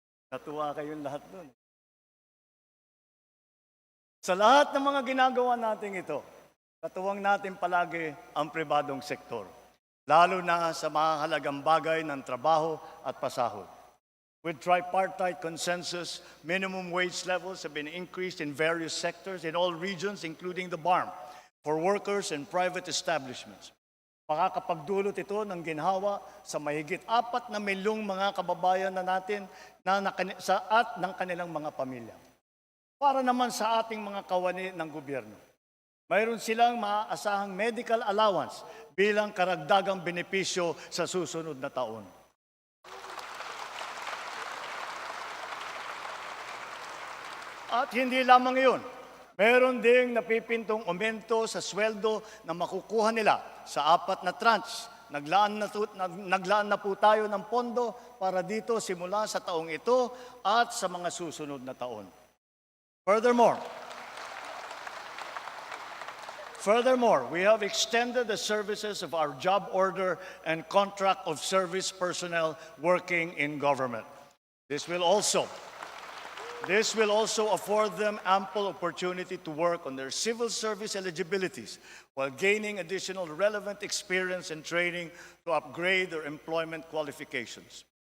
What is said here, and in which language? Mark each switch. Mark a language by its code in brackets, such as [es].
[tl] Natuwa kayong lahat doon. Sa lahat ng mga ginagawa natin ito, katuwang natin palagi ang pribadong sektor, lalo na sa mahalagang bagay ng trabaho at pasahod. [en] With tripartite consensus, minimum wage levels have been increased in various sectors in all regions, including the BARM, for workers and private establishments. [tl] Makakapagdulot ito ng ginhawa sa mahigit 4 na milyong mga kababayan na natin at ng kanilang mga pamilya. Para naman sa ating mga kawani ng gobyerno, mayroon silang maaasahang medical allowance bilang karagdagang benepisyo sa susunod na taon. At hindi lamang iyon, meron ding napipintong aumento sa sweldo na makukuha nila sa 4 na tranche. Naglaan na po tayo ng pondo para dito simula sa taong ito at sa mga susunod na taon. Furthermore, [en] Furthermore, we have extended the services of our job order and contract of service personnel working in government. This will also afford them ample opportunity to work on their civil service eligibilities while gaining additional relevant experience and training to upgrade their employment qualifications.